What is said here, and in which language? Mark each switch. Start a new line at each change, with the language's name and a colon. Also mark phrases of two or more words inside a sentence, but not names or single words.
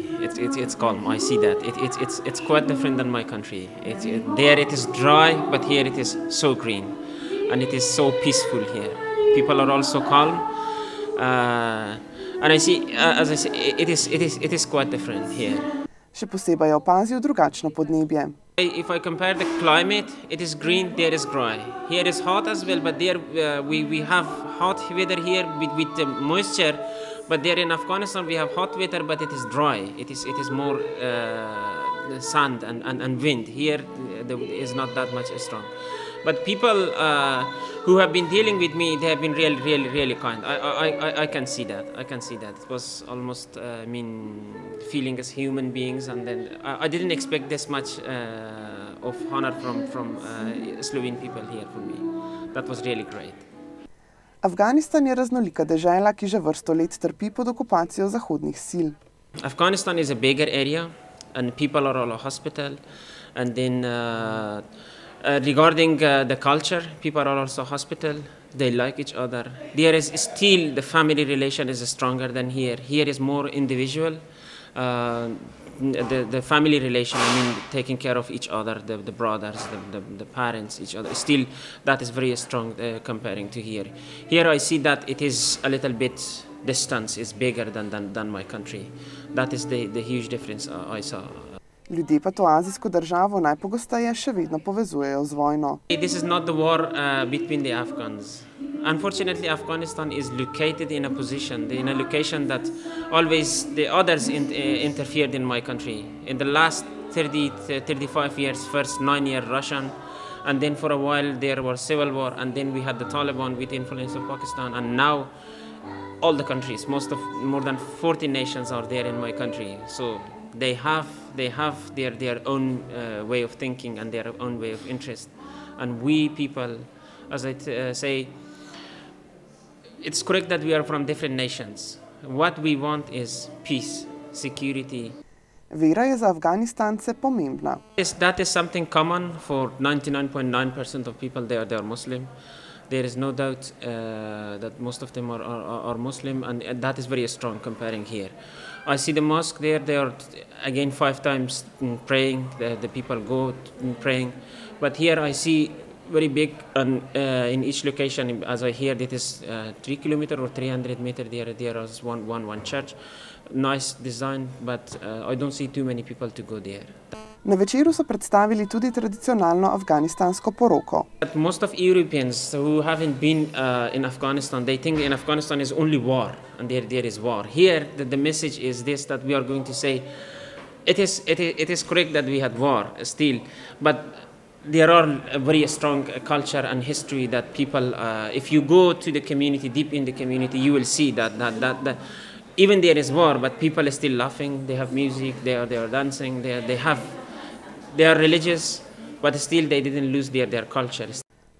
English: It's calm. I see that. It's quite different than my country. There it is dry, but here it is so green, and it is so peaceful here. People are also calm, and I see, as I say, it is quite different here.
Slovenian: Še posebej je opazil drugačno podnebje.
English: If I compare the climate, it is green, there is dry. Here is hot as well, but there we have hot weather here with the moisture, but there in Afghanistan we have hot weather, but it is dry. It is more sand and wind. Here there is not that much strong. But people who have been dealing with me, they have been really kind. I can see that. I can see that. It was almost feeling as human beings, and then I didn't expect this much of honor from Slovene people here for me. That was really great.
Slovenian: Afganistan je raznolika dežela, ki že vrsto let trpi pod okupacijo zahodnih sil.
English: Afghanistan is a bigger area, and people are all a hospital, and then regarding the culture, people are also hospital. They like each other. There is still the family relation is stronger than here. Here is more individual. The family relation, I mean, taking care of each other, the brothers, the parents, each other. Still, that is very strong comparing to here. Here I see that it is a little bit distance is bigger than my country. That is the huge difference I saw.
Slovenian: Ljudje pa to azijsko državo najpogosteje še vedno povezujejo z vojno.
English: This is not the war between the Afghans. Unfortunately, Afghanistan is located in a position, in a location that always the others interfered in my country. In the last 35 years, first 9 years Russian, and then for a while there was civil war, and then we had the Taliban with influence of Pakistan, and now all the countries, more than 40 nations are there in my country. So they have their own way of thinking and their own way of interest, and we people, as I say, it's correct that we are from different nations. What we want is peace, security.
Slovenian: Vera je za Afganistance pomembna.
English: That is something common for 99.9% of people. They are Muslim. There is no doubt that most of them are Muslim, and that is very strong comparing here. I see the mosque there. They are again 5 times praying. The people go praying, but here I see very big, and in each location, as I hear, it is 3 kilometers or 300 meters. There is one church, nice design, but I don't see too many people to go there.
Slovenian: Na večeru so predstavili tudi tradicionalno afganistansko poroko.
English: Most of Europeans who haven't been in Afghanistan, they think in Afghanistan is only war, and there is war. Here, the message is this, that we are going to say, it is correct that we had war still, but there are a very strong culture and history that people, if you go to the community, deep in the community, you will see that even there is war, but people are still laughing, they have music, they are dancing, they are religious, but still they didn't lose their culture.